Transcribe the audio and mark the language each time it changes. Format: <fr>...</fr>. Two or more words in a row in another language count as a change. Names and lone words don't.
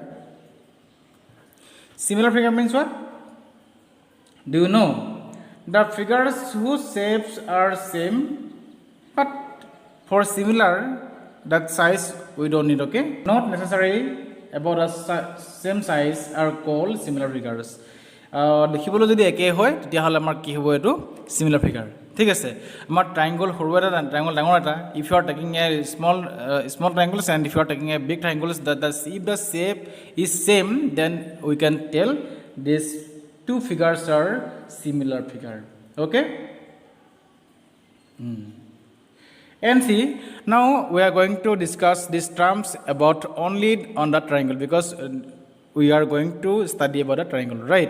<en>Similar figure means what? Do you know? The figures whose shapes are same, but for similar, that size we don't need, okay? Not necessary about a same size are called similar figures.</en> <as>দেখিবলৈ যদি একে হয় তেতিয়াহ'লে আমাৰ কি হ'ব এইটো</as> <en>similar figure.</en> <as>ঠিক আছে আমাৰ triangle সৰু এটা triangle ডাঙৰ এটা</as> <en>if you are taking a small triangles and if you are taking a big triangles that if the shape is same then we can tell these two figures are similar figure. Okay? And see, now we are going to discuss these terms about only on the triangle because we are going to study about a triangle, right?</en>